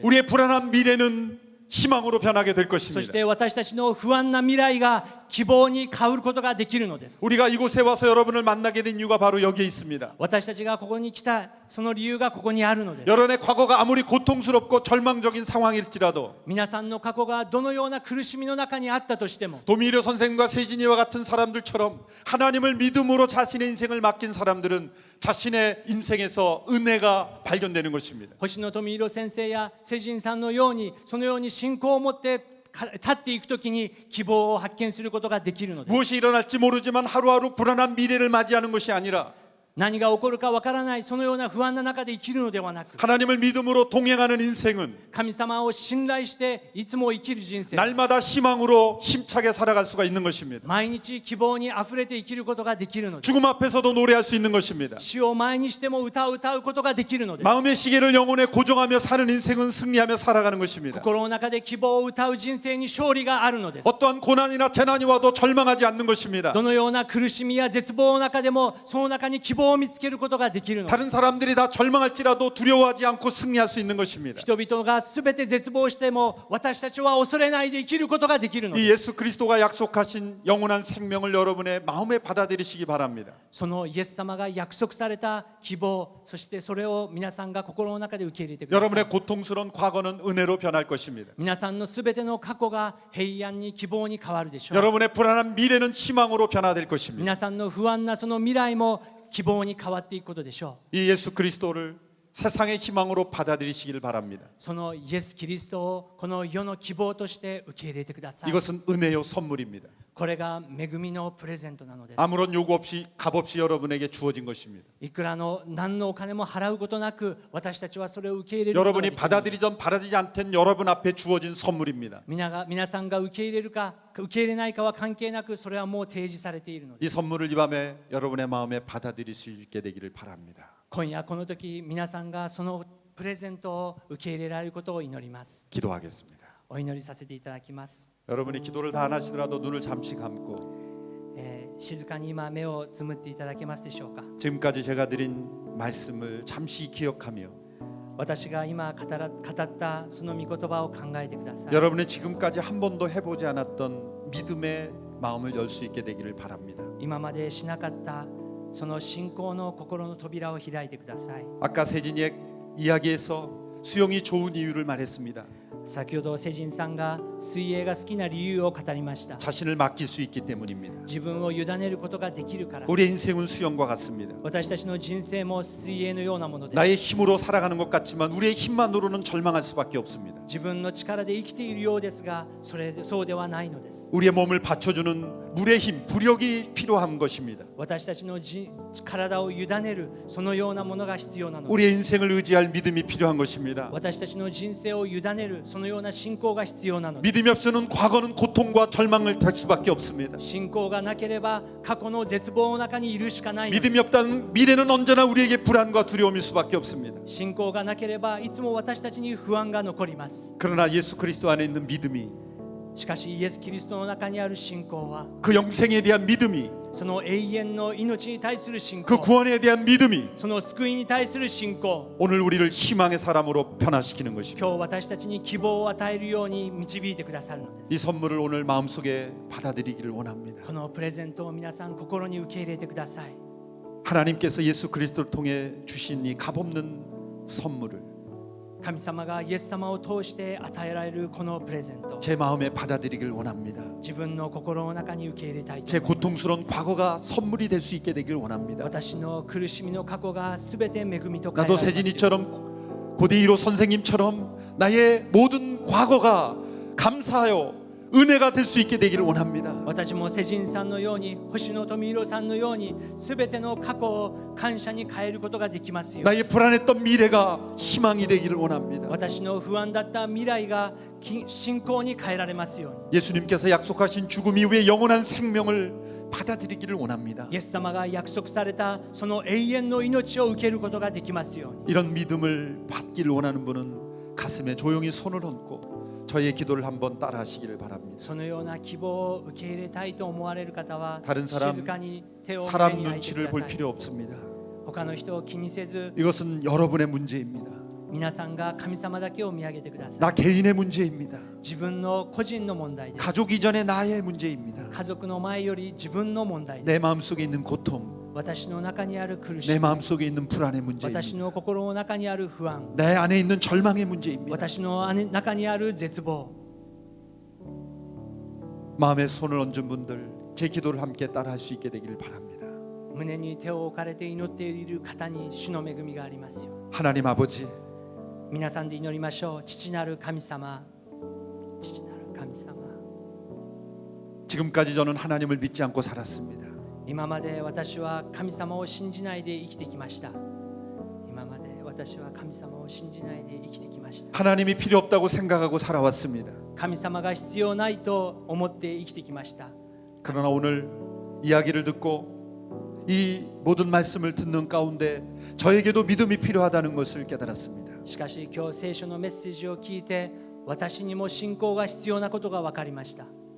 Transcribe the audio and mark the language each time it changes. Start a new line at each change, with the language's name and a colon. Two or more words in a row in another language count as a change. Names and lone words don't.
Korean: 우리의 불안한 미래는 희망으로 변하게 될
Japanese: そ
Korean: 것입니다.
Japanese: して私たちの不安な未来が希望に変わることができるのです。
Korean: 우리가 이곳에 와서 여러분을 만나게 된 이유가 바로 여기에 있습니다.
Japanese: 私たちがここに来たその理由がここにあるのです。
Korean: 여러분의 과거가 아무리 고통스럽고 절망적인 상황일지라도
Japanese: 皆さんの過去がどのような苦しみの中にあったとしても
Korean: 도미료 선생과 세진이와 같은 사람들처럼 하나님을 믿음으로 자신의 인생을 맡긴 사람들은 자신의 인생에서 은혜가 발견되는 것입니다.
Japanese: 星野富弘先生や世人さんのようにそのように信仰を持って立っていくときに希望を発見することができるのです。
Korean: 무엇이 일어날지 모르지만 하루하루 불안한 미래를 맞이하는 것이 아니라
Japanese: 何が起こるかわからないそのような不安な中で生きるのではなく
Korean: 하나님을 믿음으로 동행하는 인생은
Japanese: 神様を信頼していつも生きる人生
Korean: 날마다 희망으로 힘차게 살아갈 수가 있는 것입니다.
Japanese: 毎日希望にあふれて生きることができるのです。
Korean: 죽음 앞에서도 노래할 수 있는 것입니다.
Japanese: 死を前にしても歌を歌うことができるのです。
Korean: 마음의 시계를 영혼에 고정하며 사는 인생은 승리하며 살아가는 것입니다.
Japanese: 心の中で希望を歌う人生に勝利があるのです。
Korean: 어떠한 고난이나 재난이 와도 절망하지 않는 것입니다.
Japanese: どのような苦しみや絶望の中でもその中に希望を見つけることができるのです。
Korean: 다른 사람들이 다 절망할지라도 두려워하지 않고 승리할 수 있는 것입니다.
Japanese: 人々が全て絶望しても私たちは恐れないで生きることができるの
Korean: 이
Japanese: です。
Korean: 예수 그리스도가 약속하신 영원한 생명을 여러분의 마음에 받아들이시기 바랍니다.
Japanese: そのイエス様が約束された希望そしてそれを皆さんが心の中で受け入れてください。
Korean: 여러분의 고통스러운 과거는 은혜로 변할 것입니다.
Japanese: 皆さんの全ての過去が平安に希望に変わるでしょう。
Korean: 여러분의 불안한 미래는 희망으로 변화될 것입니다.
Japanese: 皆さんの不安なその未来も希望に変わっていくことでしょう。
Korean: 이 예수 그리스도를 세상의 희망으로 받아들이시길 바랍니다.
Japanese: そのイエス・キリストをこの世の希望として受け入れてください。
Korean: 이것은 은혜요 선물입니다.
Japanese: これが恵みのプレゼントなのです。
Korean: 아무런 요구 없이 값 없이 여러분에게 주어진 것입니다.
Japanese: いくらの何のお金も払うことなく私たちはそれを受け入れることがで
Korean: 여러분이
Japanese: きる。
Korean: 받아들이든 받아들이지 않든 여러분 앞에 주어진 선물입니다.
Japanese: 皆さんが受け入れるか受け入れないかは関係なくそれはもう提示されているのです。
Korean: 이 선물을 이 밤에 여러분의 마음에 받아들일 수 있게 되기를 바랍니다.
Japanese: 今夜この時皆さんがそのプレゼントを受け入れられることを祈ります。
Korean: 기도하겠습니다.
Japanese: お祈りさせていただきます。
Korean: 여러분이 기도를 다 안 하시더라도 눈을 잠시 감고
Japanese: 静かに今目をつむっていただけますでしょうか。
Korean: 지금까지 제가 드린 말씀을 잠시 기억하며
Japanese: 私が今語ったその御言葉を考えてください。
Korean: 여러분이 지금까지 한 번도 해보지 않았던 믿음의 마음을 열 수 있게 되기를 바랍니다.
Japanese: 今までしなかったその信仰の心の扉を開いてください。
Korean: 아까 세진이의 이야기에서 수영이 좋은 이유를 말했습니다.
Japanese: 先ほどセジンさんが水泳が好きな理由を語りました。
Korean: 자신을 맡길 수 있기 때문입니다.
Japanese: 自分を委ねることができるから。
Korean: 우리의 인생은 수영과 같습니다.
Japanese: 私たちの人生も水泳のようなものです。
Korean: 나의 힘으로 살아가는 것 같지만 우리의 힘만으로는 절망할 수밖에 없습니다.
Japanese: 自分の力で生きているようですがそうではないのです。
Korean: 우리의 몸을 받쳐주는 물의 힘, 부력이 필요한 것입니다.
Japanese: 私たちの体を委ねるそのようなものが必要なのです。
Korean: 우리의 인생을 의지할 믿음이 필요한 것입니다.
Japanese: 私たちの人生を委ねるそのような信仰が必要なのです。
Korean: 믿음이 없으면 과거는 고통과 절망을 탈 수밖에 없습니다.
Japanese: 信仰がなければ過去の絶望の中にいるしかないのです。
Korean: 믿음이 없다는 미래는 언제나 우리에게 불안과 두려움일 수밖에 없습니다.
Japanese: 信仰がなければいつも私たちに不安が残ります。
Korean: 그러나 예수 그리스도 안에 있는 믿음이
Japanese: しかしイエス・キリストの中にある信仰は
Korean: 그 영생에 대한 믿음이
Japanese: その永遠の命に対する信
Korean: 그
Japanese: 仰
Korean: 구원에 대한 믿음이
Japanese: その救いに対する信仰
Korean: 오늘 우리를 희망의 사람으로 변화시키는 것입니다.
Japanese: 今日私たちに希望を与えるように導いてくださるのです。
Korean: 이 선물을 오늘 마음속에 받아들이기를 원합니다.
Japanese: このプレゼントを皆さん心に受け入れてください。
Korean: 하나님께서 예수 그리스도를 통해 주신 이 값없는 선물을
Japanese: 神様がイエス様を通して与えられるこのプレゼント
Korean: 제 마음에 받아들이기를 원합니다.
Japanese: 自分の心の中に受け入れたいと
Korean: 제
Japanese: 思います。
Korean: 고통스러운 과거가 선물이 될 수 있게 되기를 원합니다.
Japanese: 私の苦しみの過去がすべて恵みと変えら
Korean: 나도
Japanese: れますように。
Korean: 세진이처럼 고대이로 선생님처럼 나의 모든 과거가 감사하여 은혜가 될 수 있게 되기를 원합니다.
Japanese: 私も世人さんのように星野富弘さんのようにすべての過去を感謝に変えることができますよ。
Korean: 나의 불안했던 미래가 희망이 되기를 원합니다.
Japanese: 私の不安だった未来が信仰に変えられますように。
Korean: 예수님께서 약속하신 죽음 이후에 영원한 생명을 받아들이기를 원합니다.
Japanese: イエス様が約束されたその永遠の命を受けることができますように。
Korean: 이런 믿음을 받기를 원하는 분은 가슴에 조용히 손을 얹고 저의 기도를 한번 따라하시기를 바랍니다.
Japanese: そのような希望を受け入れたいと思われる方は
Korean: 다른 사람
Japanese: 静かに手を胸
Korean: 사람
Japanese: に焼いてく
Korean: 눈치를
Japanese: だ
Korean: 볼
Japanese: さい。
Korean: 필요 없습니다.
Japanese: 他の人を気にせず
Korean: 이것은 여러분의 문제입니다.
Japanese: 皆さんが神様だけを見上げてくださ
Korean: 나
Japanese: い。
Korean: 개인의 문제입니다.
Japanese: 自分の個人の問題です。
Korean: 가족 이전의 나의 문제입니다.
Japanese: 家族の前より自分の問題
Korean: 내
Japanese: です。
Korean: 마음속에 있는 고통,
Japanese: 私の中にある苦し
Korean: 내
Japanese: み、
Korean: 마음속에 있는 불안의
Japanese: 私
Korean: 문제입니다.
Japanese: の心の中にある不安、
Korean: 내 안에 있는 절망의 문제입니다.
Japanese: 私の中にある絶望。
Korean: 마음에 손을 얹은 분들 제 기도를 함께 따라할 수 있게 되기를 바랍니다.
Japanese: 胸に手を置かれて祈っている方に主の恵みがありますよ。
Korean: 하나님 아버지,
Japanese: 皆さんで祈りましょう。父なる神様、父なる神様。
Korean: 지금까지 저는 하나님을 믿지 않고 살았습니다.
Japanese: 今まで私は神様を信じないで生きてきました。今まで私は神様を信じないで生きてきました。
Korean: 하나님이 필요 없다고 생각하고 살아왔습니다.
Japanese: 神様が必要ないと思って生きてきました。
Korean: 그러나 오늘 이야기를 듣고 이 모든 말씀을 듣는 가운데 저에게도 믿음이 필요하다는 것을 깨달았습니다.
Japanese: しかし今日聖書のメッセージを聞いて私にも信仰が必要なことが分かりました。